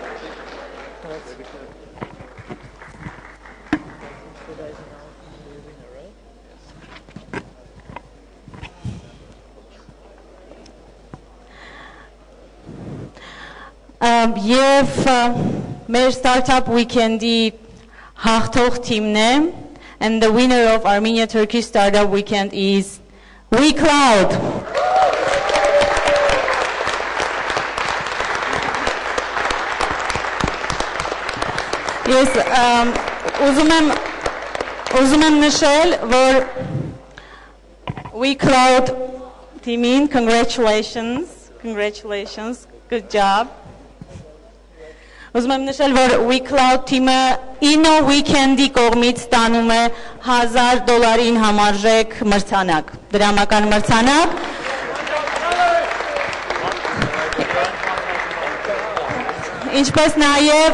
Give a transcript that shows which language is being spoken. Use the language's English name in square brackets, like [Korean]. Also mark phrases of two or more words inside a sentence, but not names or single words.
[Armenian] Եվ մեր Startup Weekend-ի հաղթող թիմն է, [English] and the winner of Armenia-Turkey Startup Weekend is WeCloud. [Armenian] Ես ուզում եմ նշել, որ WeCloud թիմին [English] congratulations, good job. [Armenian] Ուզում եմ նշել, որ WeCloud թիմը Innoweekend-ի կողմից ստանում է $1000 համարժեք մրցանակ, դրամական մրցանակ։ Ինչպես նաև